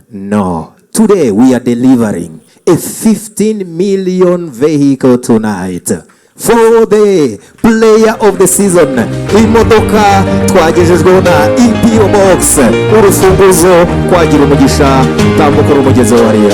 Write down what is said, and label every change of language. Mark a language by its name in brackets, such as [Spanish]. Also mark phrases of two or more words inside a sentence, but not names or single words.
[English] No. Today we are delivering a 15 million vehicle tonight for the player of the season. [Kinyarwanda] Imodoka twagejejweho na EPO Box. Urufunguzo kwa Girumugisha tambuka umugezi wa Ria.